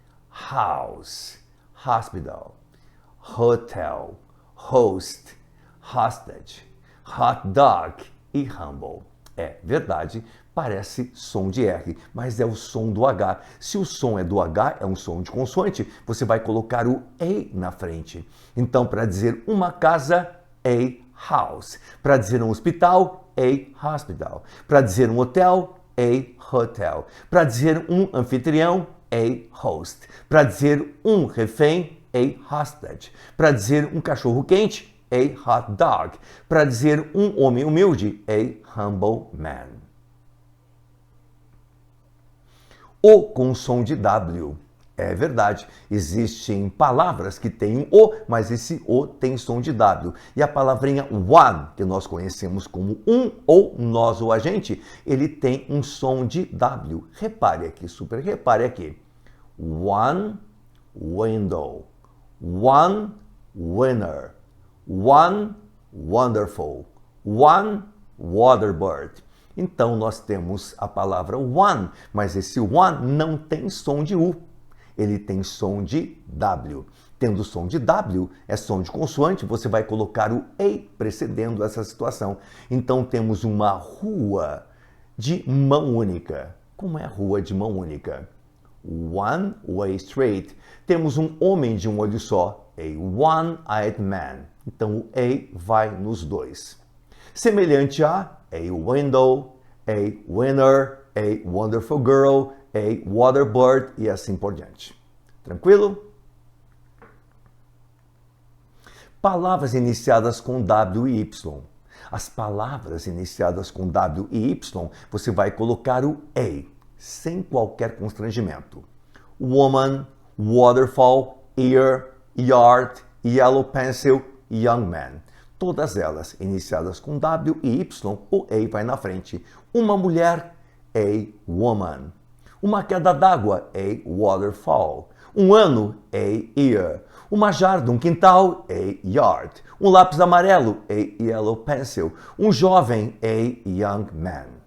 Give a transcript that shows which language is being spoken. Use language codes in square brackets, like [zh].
[en] House, hospital, hotel, host, hostage, hot dog e humble. [pt] É verdade, parece som de R, mas é o som do H. Se o som é do H, é um som de consoante, você vai colocar o A na frente. Então, para dizer uma casa, [en] a house. [pt] Para dizer um hospital, [en] a hospital. [pt] Para dizer um hotel, [en] a hotel. [pt] Para dizer um anfitrião, [en] a host. [pt] Para dizer um refém, [en] a hostage. [pt] Para dizer um cachorro quente, [en] a hot dog. [pt] Para dizer um homem humilde, [en] a humble man. [pt] O com som de W. É verdade, existem palavras que têm um O, mas esse O tem som de W. E a palavrinha one, que nós conhecemos como um ou nós ou a gente, ele tem um som de W. Repare aqui, super repare aqui. [en] One window, one winner, one wonderful, one waterbird. [pt] Então nós temos a palavra one, mas esse one não tem som de U. Ele tem som de W. Tendo som de W, é som de consoante, você vai colocar o A precedendo essa situação. Então temos uma rua de mão única. Como é a rua de mão única? [en] One way street. [pt] Temos um homem de um olho só, [en] a one-eyed man. [pt] Então o A vai nos dois. Semelhante a [en] window, a winner, a wonderful girl, a waterbird [pt] e assim por diante. Tranquilo? Palavras iniciadas com W e Y. As palavras iniciadas com W e Y, você vai colocar o A, sem qualquer constrangimento. [en] Woman, waterfall, ear, yard, yellow pencil, young man. [pt] Todas elas iniciadas com W e Y, o A vai na frente. Uma mulher, [en] a woman. [pt] Uma queda d'água, [en] a waterfall. [pt] Um ano, [en] a year. [pt] Uma jarda, um quintal, [en] a yard. [pt] Um lápis amarelo, [en] a yellow pencil. [pt] Um jovem, [en] a young man.